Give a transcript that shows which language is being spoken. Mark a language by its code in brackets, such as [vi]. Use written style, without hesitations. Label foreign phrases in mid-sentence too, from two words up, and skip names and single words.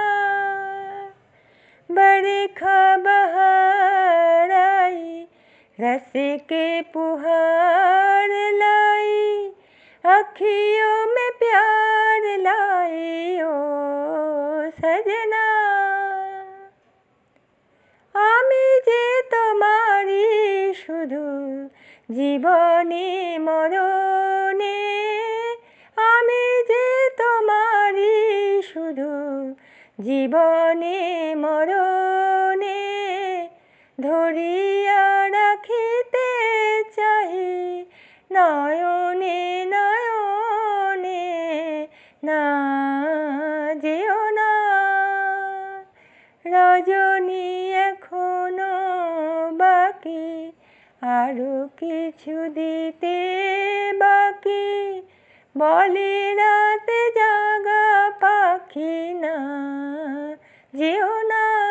[hi] बरखा बहार आई रस के पुहार लाई अखियों में प्यार लाई ओ सजना [bn] আমি যে তোমারই শুধু জীবনে মরণে আমি যে তোমারই শুধু জীবনে মরণে ধরিয়া রাখিতে চাহি নয়নে নয়নে না যেও না রজনী এখনো বাকি আরো কিছু দিতে বাকি বলে রাত জাগা পাখি না যেও না।